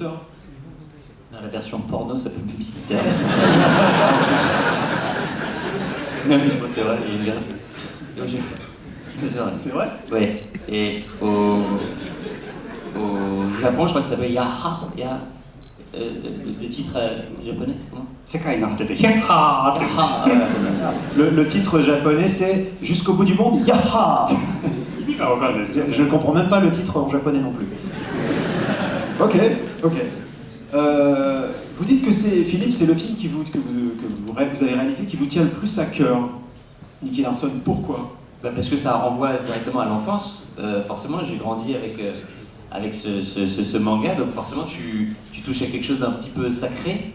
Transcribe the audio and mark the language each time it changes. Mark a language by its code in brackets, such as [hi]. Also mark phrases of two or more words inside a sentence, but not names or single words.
[fr] Dans la version porno, ça s'appelle Babysitter. Non, mais c'est vrai, il y a une version. C'est vrai? Oui, et au Japon, je crois que ça s'appelle Yaha. Le titre japonais, c'est comment? [ja] 世界の果てでヒャッハーって [fr] Yaha. Le titre japonais, c'est Jusqu'au bout du monde, Yaha! [ja] 意味がわかんないですよね。 [fr] Je ne comprends même pas le titre en japonais non plus. Ok. Vous dites que Philippe, c'est le film que vous avez réalisé qui vous tient le plus à cœur. Nicky Larson, pourquoi? Parce que ça renvoie directement à l'enfance. Forcément, j'ai grandi avec ce manga, donc forcément tu touches à quelque chose d'un petit peu sacré.